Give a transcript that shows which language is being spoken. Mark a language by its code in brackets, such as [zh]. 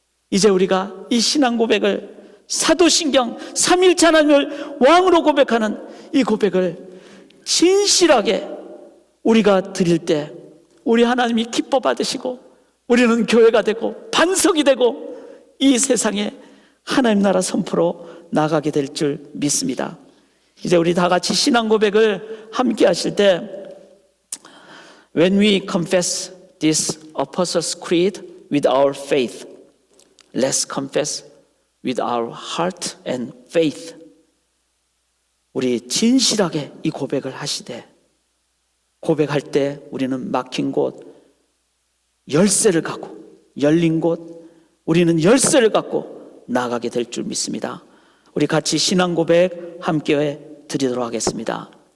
[ko] 이제 우리가 이 신앙 고백을, 사도신경 삼위일체 하나님을 왕으로 고백하는 이 고백을 진실하게 우리가 드릴 때 우리 하나님이 기뻐 받으시고 우리는 교회가 되고 반석이 되고 이 세상에 하나님 나라 선포로 나가게 될 줄 믿습니다. 이제 우리 다 같이 신앙 고백을 함께 하실 때, [en] When we confess this Apostles' Creed with our faith, let's confess with our heart and faith. [ko] 우리 진실하게 이 고백을 하시되, 고백할 때 우리는 막힌 곳, 열쇠를 갖고, 열린 곳, 우리는 열쇠를 갖고 나가게 될 줄 믿습니다. 우리 같이 신앙 고백 함께 드리도록 하겠습니다.